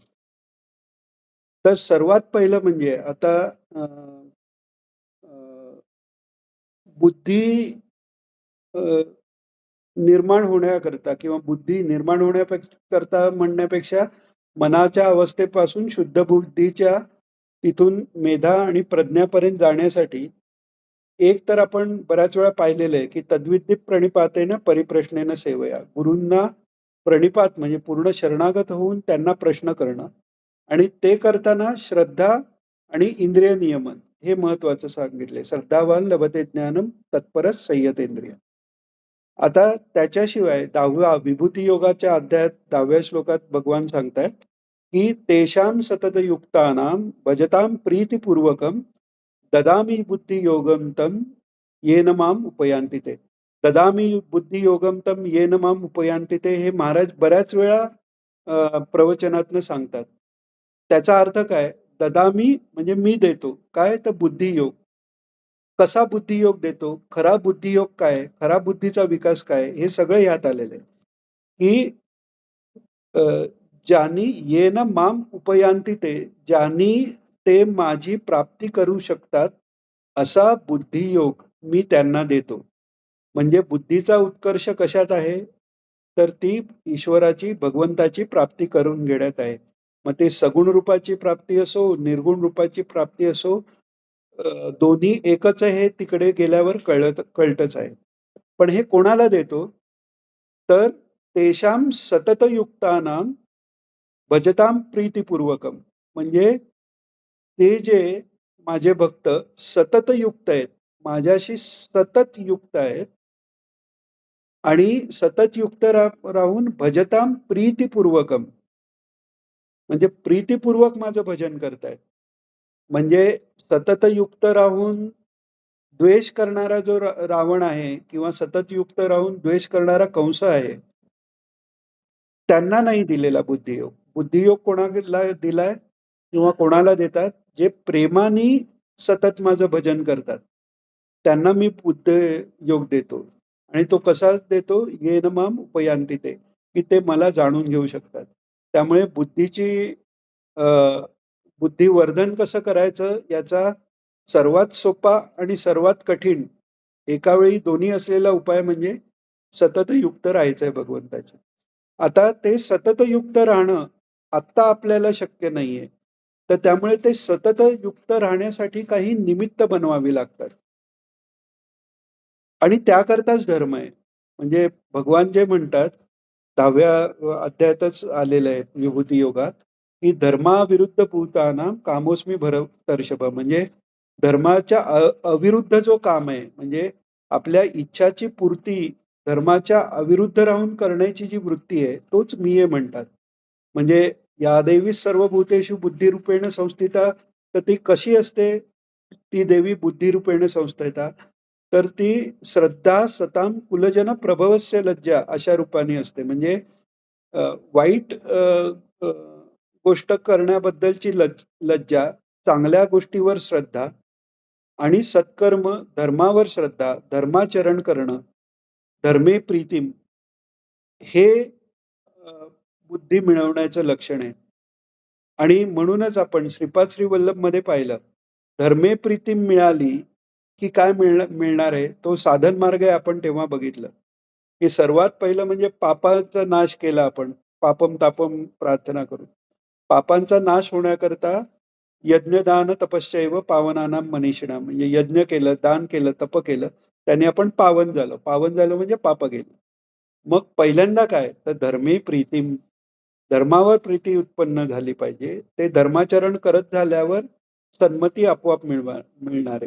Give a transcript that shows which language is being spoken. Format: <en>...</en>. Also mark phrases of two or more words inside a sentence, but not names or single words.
<mr>तर सर्वात पहिलं म्हणजे आता अ, अ, बुद्धी अ, निर्माण होण्याकरता किंवा बुद्धी निर्माण करता म्हणण्यापेक्षा मनाच्या अवस्थेपासून शुद्ध बुद्धीच्या तिथून मेधा आणि प्रज्ञापर्यंत जाण्यासाठी एक तर आपण बऱ्याच वेळा पाहिलेलं आहे, की</mr> <sa>तद्विद्धी प्रणिपातेन परिप्रश्नेन सेवया.</sa> <mr>गुरूंना प्रणिपात म्हणजे पूर्ण शरणागत होऊन त्यांना प्रश्न करणं आणि ते करताना श्रद्धा आणि इंद्रिय नियमन हे महत्वाचं सांगितलंय.</mr> <sa>श्रद्धावान लभते ज्ञानम तत्परच संयतेंद्रिय.</sa> <mr>आता त्याच्याशिवाय 10व्या विभूती योगाच्या अध्यायात 10व्या श्लोकात भगवान सांगतायत, की</mr> <sa>तेषां सततयुक्तानां भजतां प्रीतिपूर्वकं ददामी बुद्धियोगं तं येन माम उपयान्ति ते. ददामी बुद्धियोगं तं येन माम उपयान्ति ते</sa> <mr>हे महाराज बऱ्याच वेळा प्रवचनातनं सांगतात. त्याचा अर्थ काय? ददामी म्हणजे मी देतो. काय? तर बुद्धियोग. कसा बुद्धियोग देतो? खरा बुद्धियोग काय? खरा बुद्धीचा विकास काय? हे सगळं ह्यात आलेलं आहे. की अ, ज्यांनी</mr> <sa>येन माम उपयांती ते,</sa> <mr>ज्यांनी ते माझी प्राप्ती करू शकतात, असा बुद्धियोग मी त्यांना देतो. म्हणजे बुद्धीचा उत्कर्ष कशात आहे? तर ती ईश्वराची, भगवंताची प्राप्ती करून घेण्यात आहे. मग ते सगुण रूपाची प्राप्ती असो, निर्गुण रूपाची प्राप्ती असो, दोन्ही एकच आहे हे तिकडे गेल्यावर कळतच आहे. पण हे कोणाला देतो?</mr> <sa>तर तेषां सततयुक्तानां भजतां प्रीतिपूर्वकम.</sa> <mr>म्हणजे ते जे माझे भक्त सतत युक्त आहेत, माझ्याशी सतत युक्त आहेत आणि सतत युक्त राहून</mr> <sa>भजतां प्रीतिपूर्वकम</sa> <mr>म्हणजे प्रीतिपूर्वक माझं भजन करतायत. म्हणजे सतत युक्त राहून द्वेष करणारा जो रावण आहे किंवा सतत युक्त राहून द्वेष करणारा कंस आहे, त्यांना नाही दिलेला बुद्धियोग. बुद्धियोग कोणाला दिलाय किंवा कोणाला देतात? जे प्रेमाने सतत माझं भजन करतात. त्यांना मी बुद्ध योग देतो. आणि तो कसा देतो?</mr> <sa>येन माम उपयांती ते,</sa> <mr>की ते मला जाणून घेऊ शकतात. त्यामुळे अ, बुद्धिवर्धन कसं करायचं याचा सर्वात सोपा आणि सर्वात कठीण एका वेळी दोन्ही असलेला उपाय म्हणजे सतत युक्त राहायचंय भगवंताच्या. आता ते सतत युक्त राहणं आत्ता आपल्याला शक्य नाहीये. तर त्यामुळे ते सतत युक्त राहण्यासाठी काही निमित्त बनवावी लागतात. आणि त्याकरताच धर्म आहे. म्हणजे भगवान जे म्हणतात 10व्या अध्यायातच आलेलं आहे विभूती योगात, की</mr> <sa>धर्माविरुद्ध भूतानां कामोस्मी भरतर्षभ.</sa> <mr>म्हणजे धर्माच्या अविरुद्ध जो काम आहे, म्हणजे आपल्या इच्छाची पूर्ती धर्माच्या अविरुद्ध राहून करण्याची जी वृत्ती आहे, तोच मी आहे म्हणतात.</mr> <sa>म्हणजे या देवी सर्व भूतेषु बुद्धिरूपेण संस्थिता.</sa> <mr>तर ती कशी असते? ती देवी</mr> <sa>बुद्धिरूपेण संस्थिता.</sa> <mr>तर ती</mr> <sa>श्रद्धा सताम कुलजन प्रभवस्य लज्जा</sa> <mr>अशा रूपाने असते. म्हणजे वाईट अ, गोष्ट करण्याबद्दलची लज्जा, चांगल्या गोष्टीवर श्रद्धा आणि सत्कर्म, धर्मावर श्रद्धा, धर्माचरण करणं,</mr> <sa>धर्मे प्रीतिम,</sa> <mr>हे बुद्धी मिळवण्याचं लक्षण आहे. आणि म्हणूनच आपण श्रीपाद श्री वल्लभ मध्ये पाहिलं,</mr> <sa>धर्मे प्रीतीम</sa> <mr>मिळाली की काय मिळणार आहे? तो साधन मार्ग आहे आपण तेव्हा बघितलं, की सर्वात पहिलं म्हणजे पापाचा नाश केला आपण.</mr> <sa>पापम तापम</sa> <mr>प्रार्थना करून. पापांचा नाश होण्याकरता</mr> <sa>यज्ञदान तपश्चैव पावनानाम मनीषिणाम.</sa> <mr>म्हणजे यज्ञ केलं, दान केलं, तप केलं, त्याने आपण पावन झालो. पावन झालो म्हणजे पाप गेली. मग पहिल्यांदा काय? तर</mr> <sa>धर्मी प्रीतीम,</sa> <mr>धर्मावर प्रीती उत्पन्न झाली पाहिजे. ते धर्माचरण करत झाल्यावर सन्मती आपोआप मिळणार आहे.</mr>